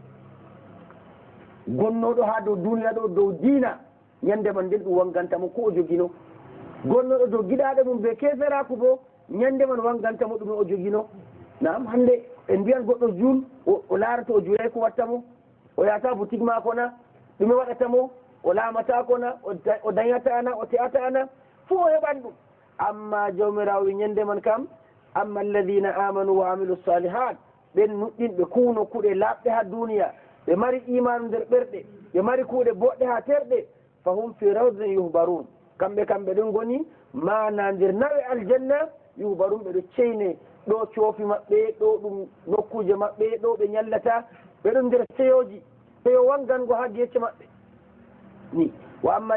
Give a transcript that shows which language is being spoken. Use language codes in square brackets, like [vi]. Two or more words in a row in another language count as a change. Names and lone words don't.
[ff] gonnoɗo ha dow duniya ɗo dow diina ñande man nden ɗum wangantamo ko o jogino gonnoɗo dow giɗaɗe mum be keferaku bo ñande man wangantamo ɗume o jogino nam hande en mbiyan goɗɗo juul o laarata o juuray ko wattamo o yahata boutique mako na ɗume waɗatamo o laamatako na o dañatana o te'atana fo o heɓan ɗum amma jawmirawo wi ñande man kam [ar] أما الذين آمنوا وعملوا الصالحات [ff] ɓen nuɗɗinɓe kuuno kuuɗe laaɓɗe ha duniya ɓe mari imanu nder ɓerɗe ɓe mari kuuɗe boɗɗe ha terɗe [ar] فهم في روضة يحبرون [ff] kamɓe ɗon goni mana nder nawe aljanna yuhbarun ɓeɗo ceyne ɗo coofi maɓɓe ɗo ɗum nokkuje maɓɓe ɗo ɓe ñallata ɓeɗon nder seyoji seyo wangango ha gecce maɓɓe ni wa amma